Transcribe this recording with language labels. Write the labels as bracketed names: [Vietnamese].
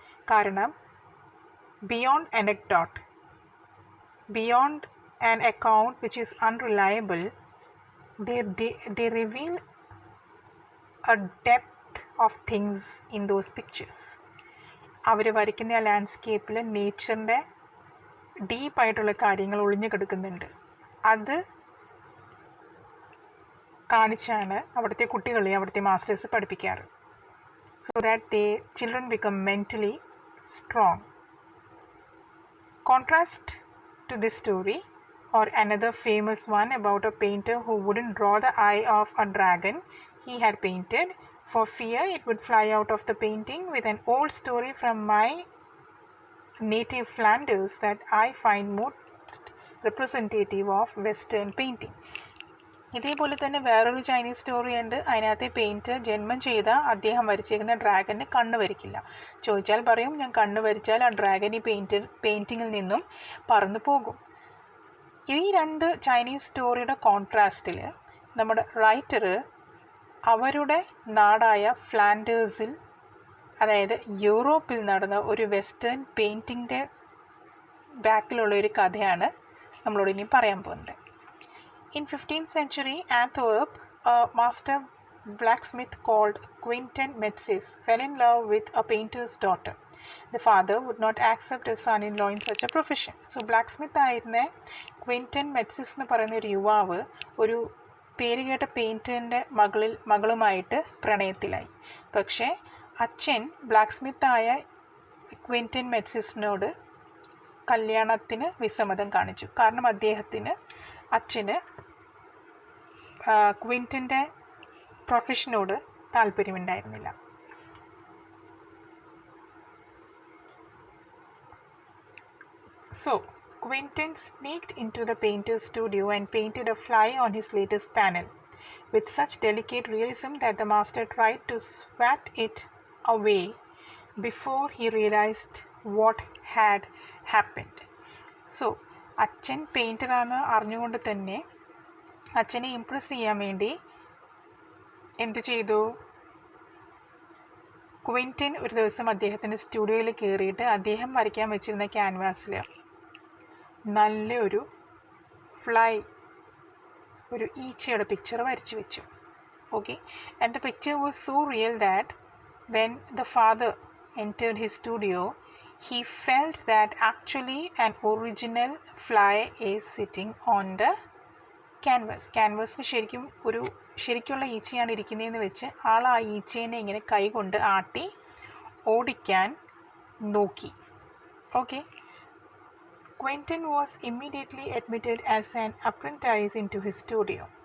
[Malayalam] കാരണം [English] Beyond anecdote, beyond an account which is unreliable, they reveal a depth of things in those pictures. [Malayalam] അവർ വരയ്ക്കുന്ന ആ ലാൻഡ്സ്കേപ്പിൽ നേച്ചറിൻ്റെ ഡീപ്പായിട്ടുള്ള കാര്യങ്ങൾ ഒളിഞ്ഞു കിടക്കുന്നുണ്ട്. അത് കാണിച്ചാണ് അവിടുത്തെ കുട്ടികളെ അവിടുത്തെ masters പഠിപ്പിക്കാറ്. [English] So that children become mentally strong. Contrast to this story, or another famous one about a painter who wouldn't draw the eye of a dragon he had painted for fear it would fly out of the painting, with an old story from my native Flanders that I find most representative of Western painting. [Malayalam] ഇതേപോലെ തന്നെ വേറൊരു Chinese story ഉണ്ട്. അതിനകത്തെ painter ജന്മം ചെയ്ത അദ്ദേഹം വരച്ചേക്കുന്ന dragon കണ്ണ് വരയ്ക്കില്ല. ചോദിച്ചാൽ പറയും, ഞാൻ കണ്ണ് വരച്ചാൽ ആ ഡ്രാഗൻ ഈ പെയിൻറ്റിങ്ങിൽ നിന്നും പറന്നു പോകും. ഈ രണ്ട് ചൈനീസ് സ്റ്റോറിയുടെ കോൺട്രാസ്റ്റിൽ നമ്മുടെ റൈറ്റർ അവരുടെ നാടായ ഫ്ലാൻഡേഴ്സിൽ, അതായത് യൂറോപ്പിൽ നടന്ന ഒരു വെസ്റ്റേൺ പെയിൻറ്റിങ്ങിൻ്റെ ബാക്കിലുള്ള ഒരു കഥയാണ് നമ്മളോട് ഇനി പറയാൻ പോകുന്നത്. [English] In 15th century Antwerp, a master blacksmith called Quentin Metzys fell in love with a painter's daughter. The father would not accept his son-in-law in such a profession. [Malayalam] So blacksmith ആയിരുന്ന ക്വിൻറ്റൻ മെറ്റ്സിസ് എന്ന് പറയുന്ന ഒരു യുവാവ് ഒരു പേരുകേട്ട പെയിൻറ്ററിൻ്റെ മകളുമായിട്ട് പ്രണയത്തിലായി. പക്ഷേ അച്ഛൻ ബ്ലാക്ക്സ്മിത്തായ ക്വിൻറ്റൻ മെറ്റ്സിസിനോട് കല്യാണത്തിന് വിസമ്മതം കാണിച്ചു. കാരണം അച്ഛന് ക്വിൻറ്റൻ്റെ പ്രൊഫഷനോട് താല്പര്യമുണ്ടായിരുന്നില്ല. [English] So Quentin sneaked into the painter's studio and painted a fly on his latest panel with such delicate realism that the master tried to swat it away before he realized what had happened. [Malayalam] So അച്ഛൻ പെയിൻറ്ററാണ് അറിഞ്ഞുകൊണ്ട് തന്നെ അച്ഛനെ Impress ചെയ്യാൻ വേണ്ടി എന്ത് ചെയ്തു? ക്വിൻറ്റൻ ഒരു ദിവസം അദ്ദേഹത്തിൻ്റെ സ്റ്റുഡിയോയിൽ കയറിയിട്ട് അദ്ദേഹം വരയ്ക്കാൻ വെച്ചിരുന്ന ക്യാൻവാസിൽ നല്ലൊരു ഫ്ലൈ, ഒരു ഈച്ചയുടെ പിക്ചർ വരച്ചു വെച്ചു. [English] Okay, and the picture was so real that when the father entered his studio, he felt that actually an original fly is sitting on the canvas. [Malayalam] ക്യാൻവാസിൽ ശരിക്കുള്ള ഈച്ചയാണ് ഇരിക്കുന്നതെന്ന് വെച്ച് ആൾ ആ ഈച്ചേനെ ഇങ്ങനെ കൈ കൊണ്ട് ആട്ടി ഓടിക്കാൻ നോക്കി. [English] Okay, Quentin was immediately admitted as an apprentice into his studio.